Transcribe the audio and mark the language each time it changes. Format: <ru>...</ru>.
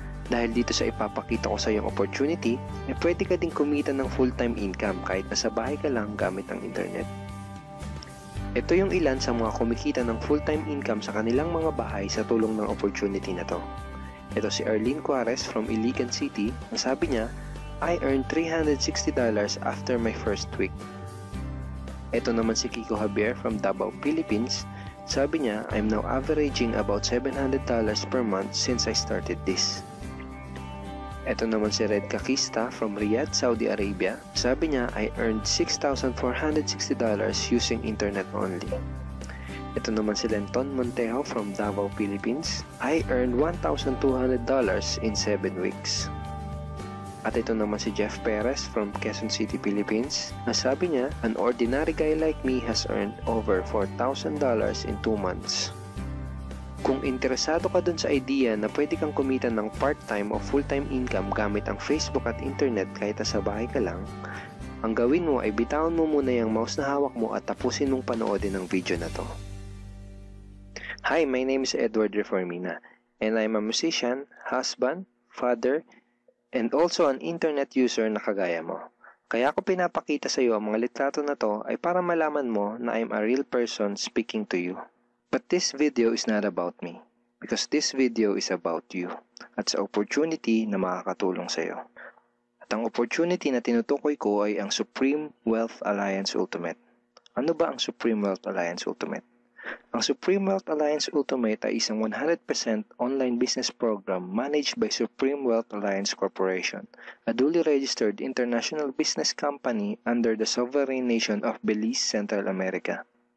<tl>Dahil dito sa ipapakita ko sa iyong opportunity, ay pwede ka ding kumita ng full-time income kahit nasa bahay ka lang gamit ang internet. Ito yung ilan sa mga kumikita ng full-time income sa kanilang mga bahay sa tulong ng opportunity na to. Ito si Arlene Juarez from Iligan City. Ang sabi niya,</tl> <en>I earned $360 after my first week.</en> <tl>Ito naman si</tl> <en>Kiko Javier from Davao, Philippines.</en> <tl>Sabi niya,</tl> <en>I'm now averaging about $700 per month since I started this.</en> <tl>Ito naman si</tl> <en>Red Kakista from Riyadh, Saudi Arabia.</en> <tl>Sabi niya,</tl> <en>I earned $6,460 using internet only.</en> <tl>Ito naman si</tl> <en>Lenton Montejo from Davao, Philippines. I earned $1,200 in 7 weeks.</en> <tl>At ito naman si Jeff Perez from Quezon City, Philippines. Sabi niya,</tl> <en>an ordinary guy like me has earned over $4,000 in 2 months.</en> <tl>Kung interesado ka dun sa idea na pwede kang kumita ng part-time o full-time income gamit ang Facebook at internet kahit sa bahay ka lang, ang gawin mo ay bitawan mo muna yung mouse na hawak mo at tapusin mong panoodin ang video na to.</tl> <en>Hi, my name is Edward Reformina and I'm a musician, husband, father, and also an internet user</en> <tl>na kagaya mo. Kaya ako pinapakita sa iyo ang mga litrato na to ay para malaman mo na</tl> <en>I'm a real person speaking to you. But this video is not about me because this video is about you</en> <tl>at sa opportunity na makakatulong sa iyo. At ang opportunity na tinutukoy ko ay ang Supreme Wealth Alliance Ultimate. Ano ba ang Supreme Wealth Alliance Ultimate?</tl> <en>Ang Supreme Wealth Alliance Ultimate</en> <tl>ay isang</tl> <en>100% online business program managed by Supreme Wealth Alliance Corporation, a duly registered international business company under the sovereign nation of Belize, Central America.</en>